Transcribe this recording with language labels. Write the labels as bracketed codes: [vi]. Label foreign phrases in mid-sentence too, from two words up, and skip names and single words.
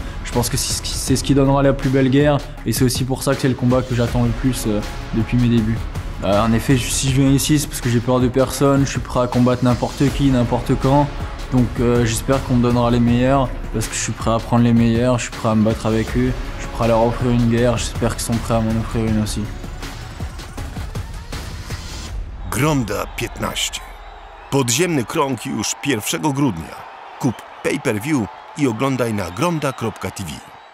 [fr] Je pense que c'est ce qui donnera la plus belle guerre, et c'est aussi pour ça que c'est le combat que j'attends le plus depuis mes débuts. En effet, si je viens ici, c'est parce que j'ai peur de personne, je suis prêt à combattre n'importe qui, n'importe quand. Donc j'espère qu'on me donnera les meilleurs, parce que je suis prêt à prendre les meilleurs, je suis prêt à me battre avec eux, je suis prêt à leur offrir une guerre, j'espère qu'ils sont prêts à m'en offrir une aussi. [pl] Gromda 15. Podziemny krąg już 1 grudnia. Kup pay-per-view i oglądaj na gromda.tv.